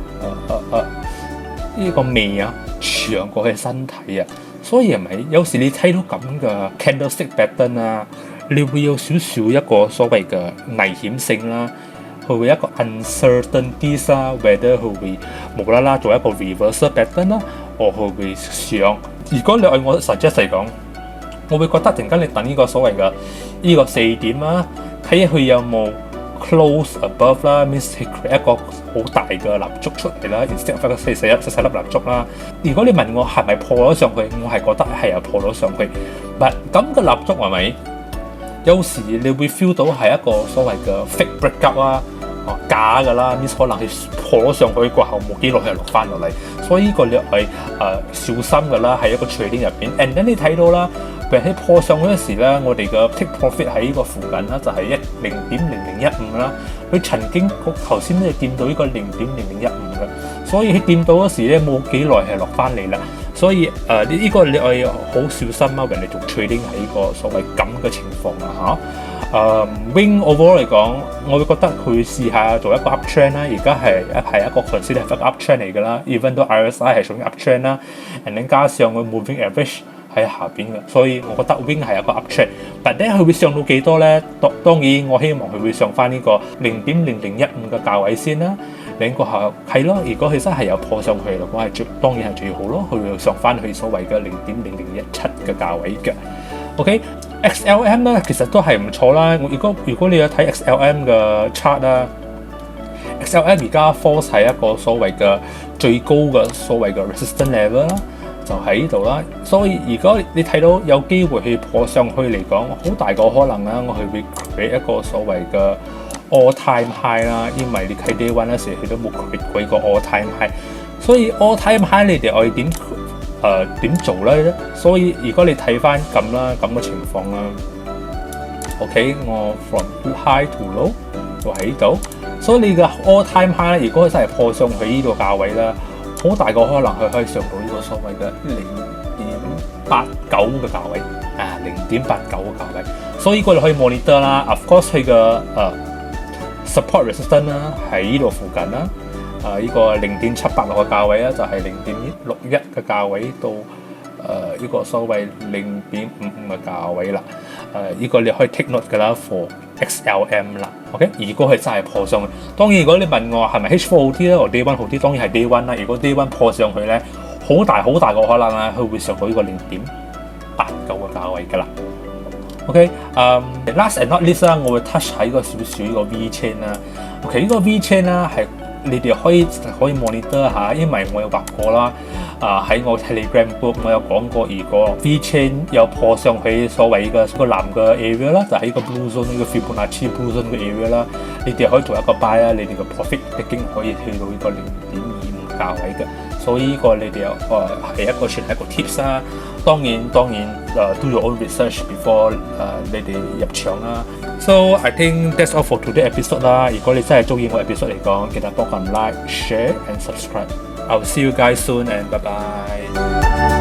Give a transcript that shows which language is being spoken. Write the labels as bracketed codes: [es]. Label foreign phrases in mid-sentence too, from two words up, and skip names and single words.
[yue] 呢個尾啊長過佢身體啊，所以係咪有時你睇到咁嘅 [en] candlestick pattern [yue] 啊，你會有少少一個所謂嘅危險性啦，佢會一個 uncertainty 啦 ，whether 佢會無啦啦做一個 [en] reversal pattern [yue] 啦，或佢會上。如果你按我 suggest 嚟講，我會覺得陣間你等呢個所謂嘅呢個4點啦，睇下佢有冇 [en] close above [yue] 啦 ，means 佢 create 一個好大嘅蠟燭出嚟啦 ， [en] instead of [yue] 一個細粒蠟燭啦。如果你問我係咪破咗上去，我係覺得係有破咗上去。但咁嘅蠟燭係咪？有時你會 feel 到係一個所謂嘅 [en] fake breakup [yue] 啦，假㗎啦 ，means 可能係破咗上去過後冇幾耐係落翻落嚟，所以呢個你係小心㗎啦，喺一個 trading 入邊。 [en] and then [yue] 你睇到啦。喺破上嗰陣時咧，我哋嘅 [en] take profit [yue] 喺呢個附近啦，就係0.0015啦。佢曾經頭先都見到呢個0.0015嘅，所以佢掂到嗰時咧冇幾耐係落翻嚟啦。所以呢個你係好小心啊，人哋做 trading 喺呢個所謂咁嘅情況啊嚇。Wing overall 嚟講，我會覺得佢試下做一個 uptrend 啦。而家係一個 consider 一個 uptrend 嚟㗎啦。Even 到 RSI 係屬於 uptrend 啦 ， [en] and then [yue] 加上個 [en] moving average。 [yue] 喺下邊嘅，所以我覺得 Wing 係一個 uptrend， 但係佢會上到幾多咧？當然我希望佢會上翻呢個0.0015嘅價位先啦。另個係咯，如果佢真係有破上去嘅話，當然係最好咯。佢會上翻去所謂嘅0.0017嘅價位嘅。OK，XLM 咧其實都係唔錯啦。如果你有睇 XLM 嘅 chart 啦 ，XLM 而家 force 係一個所謂嘅最高嘅所謂嘅 [en] resistance level [yue] 啦。就喺呢度啦，所以如果你睇到有機會去破上去嚟講，好大個可能啦，我係會 create 一個所謂嘅 [en] all time high [yue] 啦，因為你睇 [en] day one [yue] 嗰時佢都冇 create 過一個 [en] all time high， [yue] 所以 [en] all time high [yue] 你哋可以點做咧？所以如果你睇翻咁啦，咁嘅情況啦 ，OK， 我 [en] from high to low [yue] 就喺呢度，所以你嘅 [en] all time high [yue] 咧，如果真係破上去呢個價位啦。好大個可能佢可以上到呢個所謂嘅0.89嘅價位0.89嘅價位，所以呢個你可以 monitor 啦。 [en] Of course [yue] 佢嘅 [en] support resistance [yue] 啦喺呢度附近啦，呢個0.786嘅價位啦，就係0.61嘅價位到呢個所謂0.55嘅價位啦。呢個你可以 [en] take note [yue] 㗎啦 for XLM 啦 ，OK。如果佢真係破上去，當然如果你問我係咪 H4 好啲咧，或 [en] Day One [yue] 好啲，當然係 [en] Day One [yue] 啦。如果 [en] Day One [yue] 破上去咧，好大個可能啦，佢會上到呢個0.89嘅價位㗎啦。OK， [en] last and not least [yue] 啦，我會 touch 喺個少少呢個 V chain 啦。OK， 呢個 V chain 啦係你哋可以 monitor 下，因為我有畫過啦。喺我 Telegram group 我有講過，如果 V chain 有破上去所謂嘅個藍嘅 area 啦，就喺個 [en] blue zone [yue] 呢個 [en] Fibonacci blue zone [yue] 嘅 area 啦，你哋可以做一個 buy 啦，你哋嘅 profit 已經可以去到呢個0.25 價位嘅，所以呢個你哋係一個算係一個 tips 啦。 [en] 當然 do your own research before [yue] 你哋入場啦。 [en] So I think that's all for today episode 啦。 [yue] 如果你真係中意我 [en] episode [yue] 嚟講，記得幫我 [en] like、share and subscribe。I'll see you guys soon and bye bye.